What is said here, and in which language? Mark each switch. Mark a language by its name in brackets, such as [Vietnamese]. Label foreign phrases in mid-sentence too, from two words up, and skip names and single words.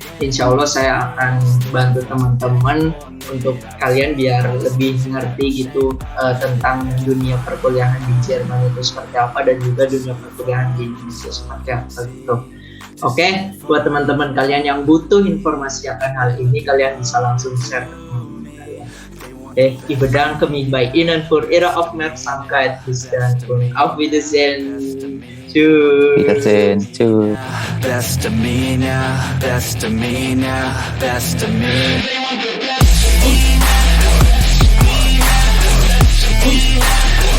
[Arabic] إن شاء الله [Indonesian] saya akan bantu teman-teman untuk kalian biar lebih ngerti gitu tentang dunia perkuliahan di Jerman itu seperti apa, dan juga dunia perkuliahan di Indonesia seperti apa gitu. Oke, buat teman-teman kalian yang butuh informasi akan hal ini, kalian bisa langsung share ke teman-teman kalian. [German] Ich bedanke mich bei Ihnen für Ihre Aufmerksamkeit. Bis dann und auf Wiedersehen. Tschüss. Wiedersehen. Tschüss. [English] Best of me now, best of me now, best of me.